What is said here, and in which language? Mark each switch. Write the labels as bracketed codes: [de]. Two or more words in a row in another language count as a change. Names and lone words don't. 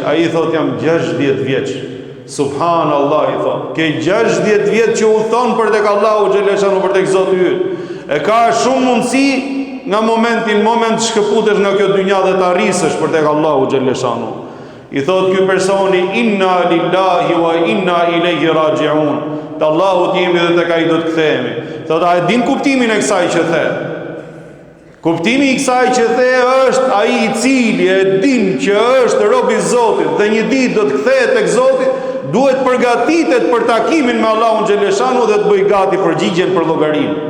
[sq] Ai i thot, jam 60 vjeç. Subhanallah, i thot, ke 60 vjeç që u thon për tek Allahu xhaleshanu, për tek Zoti yt. E ka shumë mundësi nga moment shkëputesh nga kjo dynja dhe të arrisësh për tek Allahu xhaleshanu. I thot ky personi, [ar] إنا لله وإنا إليه راجعون. [sq] Te Allahu jemi dhe tek ai do të kthehemi. Thot, a e din kuptimin e kësaj që the? Kuptimi i kësaj që the është ai i cili e din që është rob i Zotit dhe një ditë do të kthehet tek Zoti, duhet përgatitet për takimin me Allahun xhaleshanu dhe të bëj gati përgjigjen për llogarinë.